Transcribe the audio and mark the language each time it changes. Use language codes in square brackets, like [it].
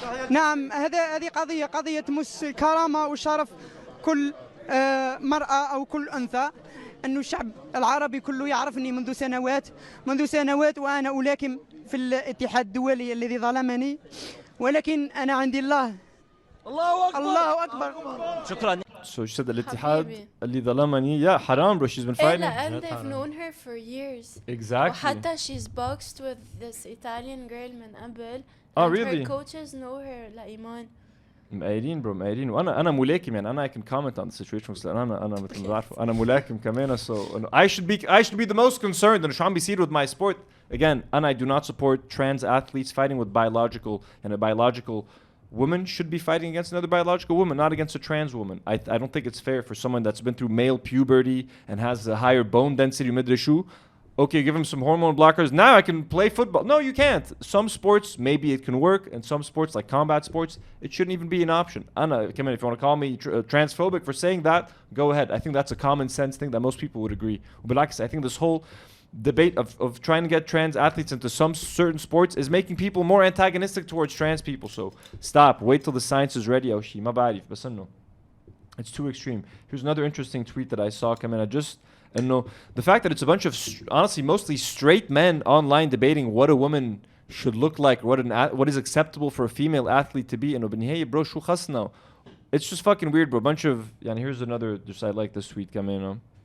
[ar] نعم، هذه قضية تمس الكرامة والشرف كل مرأة أو كل أنثى. أن الشعب العربي كله يعرفني منذ سنوات وأنا ألاكم في الاتحاد الدولي الذي ظلمني، ولكن أنا عندي الله أكبر. شكرا. [en] So she said [ar] الاتحاد اللي ظلمني. [en] Yeah, haram, bro. She's been fighting. And they've known her for years. Exactly. [ar] وحتى [en] she's boxed with this Italian girl [ar] من قبل. [en] Oh, and really? Her coaches know her لإيمان. [ar] مقايلين برو مقايلين وانا ملاكم يعني انا [en] I can comment on the situation [ar] لان انا مثل ما بعرفوا انا ملاكم كمان [en] so I should be the most concerned [ar] انه شو عم بيصير [en] with my sport again and I do not support trans athletes fighting with biological and a biological woman should be fighting against another biological woman, not against a trans woman. I don't think it's fair for someone that's been through male puberty and has a higher bone density [ar] مدري شو. [en] Okay, give him some hormone blockers. Now I can play football. No, you can't. Some sports, maybe it can work. And some sports, like combat sports, it shouldn't even be an option. Anna, come in. If you want to call me transphobic for saying that, go ahead. I think that's a common sense thing that most people would agree. But like I said, I think this whole debate of trying to get trans athletes into some certain sports is making people more antagonistic towards trans people. So stop. Wait till the science is ready. [ar] ما بعرف بس إنه [en] it's too extreme. Here's another interesting tweet that I saw come in. And no, the fact that it's a bunch of honestly mostly straight men online debating what a woman should look like, what is acceptable for a female athlete to be. And hey, bro, [ar] شو خصنا? [en] It's just fucking weird, bro. A bunch of here's another. Just I like this tweet come in.